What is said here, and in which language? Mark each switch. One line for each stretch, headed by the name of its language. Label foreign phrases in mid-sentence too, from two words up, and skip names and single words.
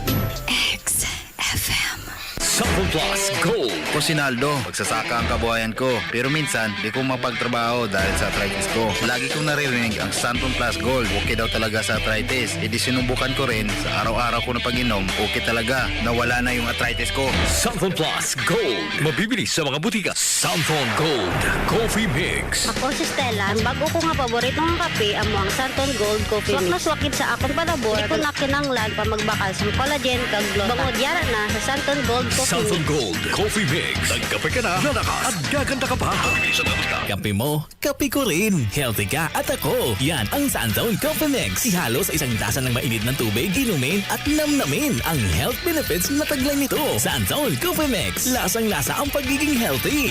Filipino: XFM. Santon Plus Gold. Ako si Naldo, magsasaka ang kabuhayan ko. Pero minsan, di ko mapagtrabaho dahil sa arthritis ko. Lagi kong naririnig ang Santon Plus Gold. Okay daw talaga sa arthritis. E di sinubukan ko rin, sa araw-araw ko na pag-inom, okay talaga. Nawala na yung arthritis ko. Santon Plus Gold. Mabibili sa mga butika. Santon Gold Coffee Mix. Ako si Stella.
Hiligaynon: Ang bago ko nga paborito ng kape, amo ang Santon Gold Coffee Mix. Swak na swakit sa akong palabor. Di ko na kinanglan pa magbakal sa collagen kag gluta. Bangod yara na sa Santon Gold Coffee Southern Gold Coffee Mix.
Filipino: Nagkape ka na, lalakas at gaganda ka pa. Kape mo, kape ko rin. Healthy ka at ako. Yan ang Sunzone Coffee Mix. Ihalo sa isang tasa ng mainit ng tubig, inumin at namnamin ang
English: health benefits
Filipino: na taglay nito. Sunzone Coffee Mix. Lasang-lasa ang pagiging healthy.